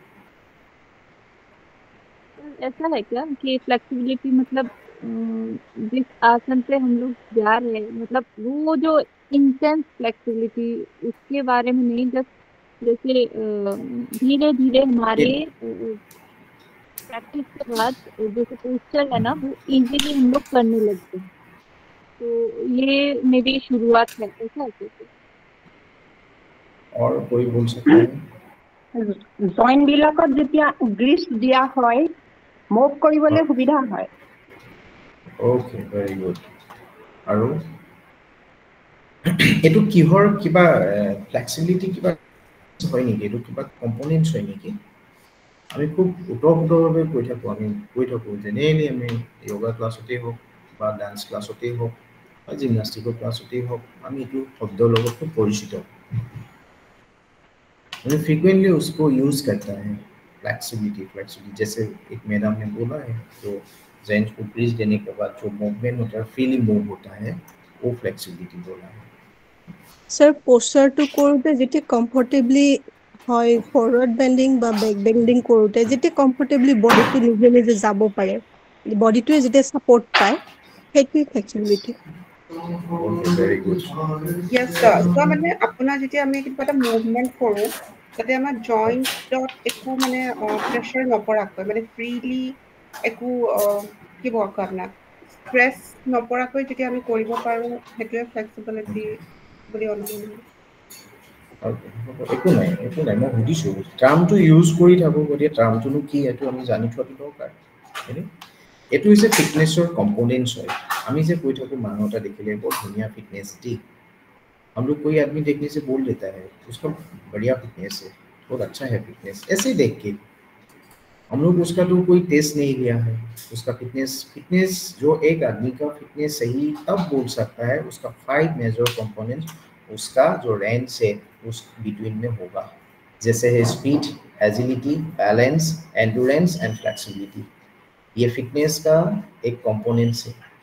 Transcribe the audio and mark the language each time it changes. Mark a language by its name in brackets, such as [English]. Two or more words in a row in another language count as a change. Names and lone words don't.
[Hindi] ऐसा है क्या कि फ्लेक्सिबिलिटी मतलब जिस आसन पे हम लोग जा रहे हैं, मतलब वो जो इंटेंस फ्लेक्सिबिलिटी उसके बारे में नहीं, जस्ट जैसे धीरे धीरे हमारे प्रैक्टिस के बाद जैसे पोस्चर है ना वो इजीली हम लोग करने लगते हैं, तो ये मेरी शुरुआत है, ऐसा है। और कोई बोल सकता है? [Assamese] জইন্ট বিলাকত যেতিয়া গ্ৰীচ দিয়া হয় মুভ কৰিবলৈ সুবিধা হয়। [English] okay, very good. [Assamese] আৰু এটো কিহৰ কিবা ফ্লেক্সিবিলিটি কিবা হয় নেকি, এটো কিবা কম্পোনেন্টছ হয় নেকি? আমি খুব উত্তৰভাৱে কৈ থাকোঁ জেনেৰেলি আমি য়োগা ক্লাছতেই হওক বা ডান্স ক্লাছতেই হওক বা জিমনাষ্টিকৰ ক্লাছতেই হওক, আমি এইটো শব্দৰ লগত খুব পৰিচিত, [Hindi] मैं फ्रीक्वेंटली उसको यूज करता है, फ्लेक्सिबिलिटी। जैसे एक मैडम ने बोला है, तो जॉइंट को ब्रीज देने के बाद जो मूवमेंट होता है, [English] freely move [Hindi] होता है, वो फ्लेक्सिबिलिटी बोला है। [Assamese] सर पोस्चरটো কৰোতে যেতিয়া কমফৰ্টেবলি হয়, [English] forward bending [Assamese] বা [English] back bending [Assamese] কৰোতে যেতিয়া কমফৰ্টেবলি বডিটো নিজে নিজে যাব পাৰে, বডিটোৱে যেতিয়া ছাপোৰ্ট পায় সেইটোৱে ফ্লেক্সিবিলিটি [English] Okay, very good. Yes, sir. [Assamese] So মানে আপোনাৰ যেতিয়া আমি কিবা এটা মুভমেন্ট কৰো তাতে আমাৰ জইন্টত একো মানে প্ৰেছাৰ নপৰাকৈ মানে ফ্ৰীলি একো কি কয় আপোনাক ষ্ট্ৰেছ নপৰাকৈ যেতিয়া আমি কৰিব পাৰো সেইটোৱে ফ্লেক্সিবিলিটি বুলি অনুমান একো নাই মই সুধিছোঁ টাৰ্মটো ইউজ কৰি থাকোঁ গতিকে টাৰ্মটোনো কি এইটো আমি জানি থোৱাটো দৰকাৰ হয়নে এইটো হৈছে ফিটনেছৰ কম্পনেণ্টছ হয় আমি যে কৈ থাকোঁ মানুহ এটা দেখিলে বৰ ধুনীয়া ফিটনেছ দেই [Hindi] हम लोग कोई आदमी देखने से बोल देता है उसका बढ़िया फिटनेस है बहुत अच्छा है फिटनेस ऐसे देख के हम लोग उसका तो कोई टेस्ट नहीं लिया है उसका फिटनेस जो एक आदमी का फिटनेस सही तब बोल सकता है उसका 5 [English] major components [Hindi] उसका जो रेंज है उस बिटवीन में होगा जैसे है [English] speed agility balance endurance and flexibility [Hindi] ये फिटनेस का एक कंपोनेंट्स है